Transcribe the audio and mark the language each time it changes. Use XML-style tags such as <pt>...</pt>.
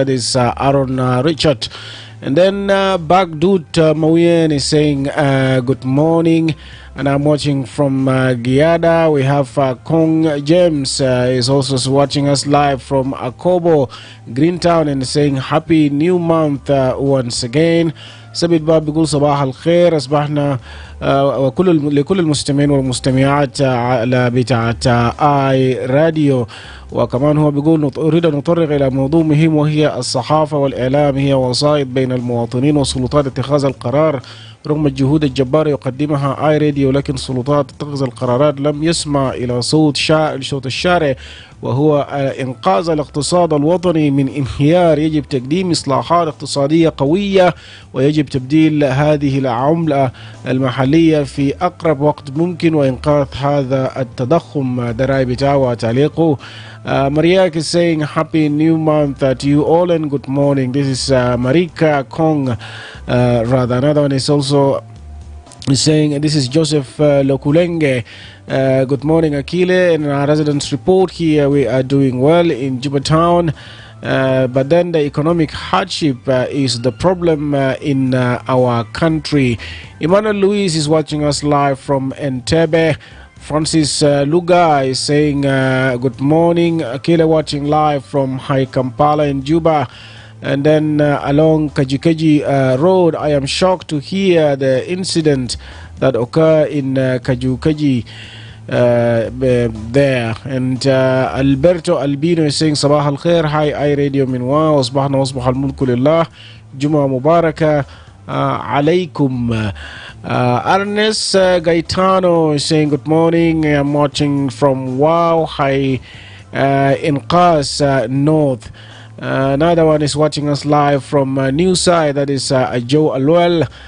<en>That is Aaron Richard. And then Bagdut Mawien is saying good morning. And I'm watching from Giada. We have Kong James is also watching us live from Akobo, Greentown, and saying happy new month once again.</en> <ar>سبيد باب بيقول صباح الخير. أصبحنا لكل المستمعين والمستمعات على بتاعة آي راديو. وكمان هو بيقول أريد أن أطرق إلى موضوع مهم وهي الصحافة والإعلام هي وسائط بين المواطنين وسلطات اتخاذ القرار. رغم الجهود الجبارة يقدمها آي راديو لكن سلطات اتخاذ القرارات لم يسمع إلى صوت الشارع وهو إنقاذ الاقتصاد الوطني من انهيار. يجب تقديم إصلاحات اقتصادية قوية ويجب تبديل هذه العملة المحلية في أقرب وقت ممكن وإنقاذ هذا التضخم. دراي بتاعه وتعليقه.</ar> <en>Mariak is saying happy new month to you all and good morning. This is Marika Kong. Rather, another one is also saying this is Joseph Lokulenge. Good morning, Akile. In our residence report here, we are doing well in Juba Town. But then the economic hardship is the problem in our country. Emmanuel Luis is watching us live from Entebbe. Francis Luga is saying good morning. Akile watching live from High Kampala in Juba. And then along Kajikeji Road, I am shocked to hear the incident that occurred in Kajukeji there. And Alberto Albino is saying</en> <ar>صباح الخير. Hi iRadio من وأصبحنا وأصبح الملك لله. جمعة مباركة عليكم.</ar> <en>Ernest Gaetano is saying good morning. I'm watching from Wow High in Qas North. Another one is watching us live from New Side. That is Joe Alwell.</en>